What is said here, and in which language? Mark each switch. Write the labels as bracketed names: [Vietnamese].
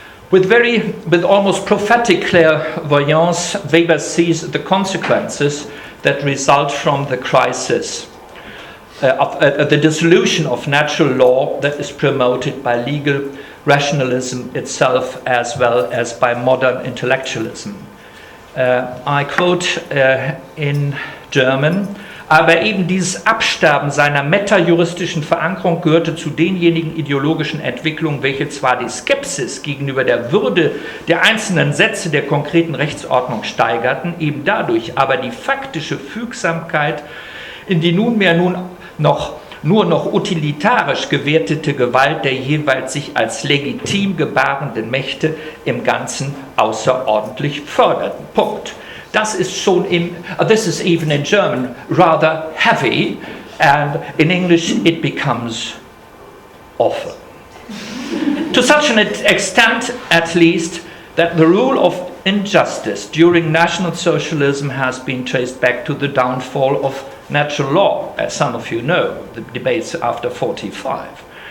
[English] With almost prophetic clairvoyance, Weber sees the consequences that result from the crisis of the dissolution of natural law that is promoted by legal rationalism itself as well as by modern intellectualism. [German] I quote in German: Aber eben dieses Absterben seiner metajuristischen Verankerung gehörte zu denjenigen ideologischen Entwicklungen, welche zwar die Skepsis gegenüber der Würde der einzelnen Sätze der konkreten Rechtsordnung steigerten, eben dadurch aber die faktische Fügsamkeit in die nur noch utilitarisch gewertete Gewalt der jeweils sich als legitim gebarenden Mächte im Ganzen außerordentlich förderten. Punkt. Das ist schon [English] this is even in German rather heavy, and in English it becomes awful. To such an extent, at least, that the rule of injustice during National Socialism has been traced back to the downfall of natural law, as some of you know, the debates after 45.